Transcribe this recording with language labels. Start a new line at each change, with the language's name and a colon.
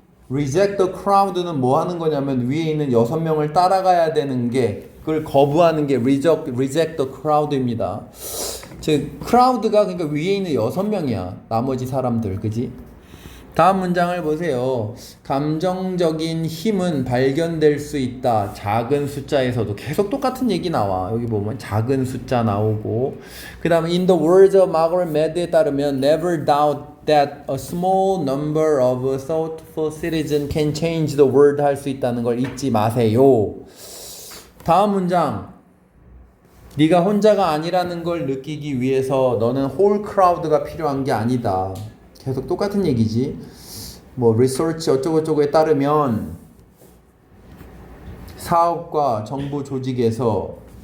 Korean: Reject the crowd는 뭐 하는 거냐면 위에 있는 6명을 따라가야 되는 게, 그걸 거부하는 게 reject the crowd입니다. 즉 crowd가 그러니까 위에 있는 6명이야. 나머지 사람들, 그지? 다음 문장을 보세요. 감정적인 힘은 발견될 수 있다. 작은 숫자에서도 계속 똑같은 얘기 나와. 여기 보면 작은 숫자 나오고, 그 다음에
English: in the words of Margaret Mead에
Korean: 따르면
English: never doubt that a small number of thoughtful citizens can change the world
Korean: 할 수 있다는 걸 잊지 마세요. 다음 문장. 네가 혼자가 아니라는 걸 느끼기 위해서 너는 whole crowd가 필요한 게 아니다. 계속 똑같은 얘기지. 뭐 리서치 어쩌고저쩌고에 따르면 사업과 정부 조직에서